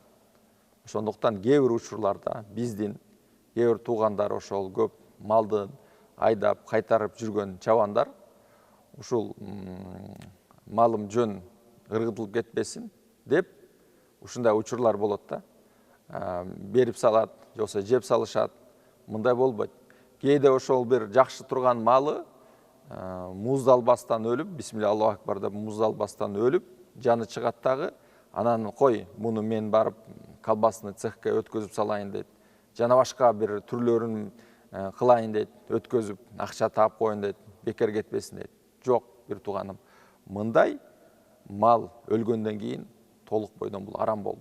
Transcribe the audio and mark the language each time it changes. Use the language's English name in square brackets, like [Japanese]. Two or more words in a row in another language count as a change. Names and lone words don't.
[Kyrgyz] Ошондуктан кээ бир учурларда биздин кээ бир туугандар ошол көп малды айдап кайтарып жүргөн чабандар ушул малым жөн ыргытылып кетпесин деп ушундай учурлар болот да. Берип салат, же болбосо жеп салышат. Мындай болбойт. Кээде ошол бир жакшы турган малы муздалбастан өлүп, [Arabic] بسم الله الله أكبر [Kyrgyz] деп муздалбастан өлүп, жаны чыгат дагы, анан кой, муну мен барып [Russian] колбасный цехке [Kyrgyz] өткөзүп салайын дейт. Жана башка бир түрлөрүн кылайын дейт, өткөзүп, акча таап коеюн дейт, бекер кетпесин дейт. Жок, бир тууганым. Мындай мал өлгөндөн кийин толук бойдон бул арам болду.